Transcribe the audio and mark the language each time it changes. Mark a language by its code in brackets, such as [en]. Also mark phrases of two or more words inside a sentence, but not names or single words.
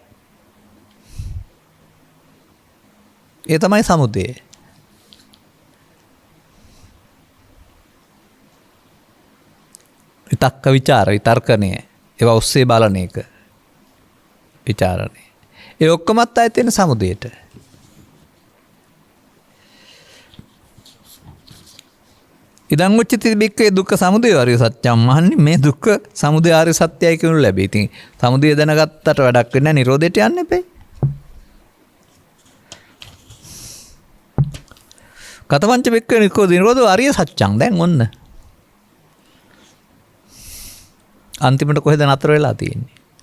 [si] ඒ තමයි සමුදය. විතක්ක විචාර විතර්කණය ඒවා ඔස්සේ බලන එක විචාරණය. ඒ ඔක්කොමත් ආයෙත් එන සමුදයට. [pi] ඉදං උච්චති බික්කේ දුක්ඛ සමුදය ආර්ය සත්‍යම් [si] මහන්නේ මේ දුක්ඛ සමුදය ආර්ය සත්‍යයි කියනු ලැබේ. ඉතින් සමුදය දැනගත්තට වැඩක් වෙන්නේ නැහැ. නිරෝධයට යන්න එපේ. [pi] කතවංච බික්කේ නිරෝධෝ ආර්ය සත්‍යං. [si] දැන් ඔන්න අන්තිමට කොහෙද නතර වෙලා තියෙන්නේ?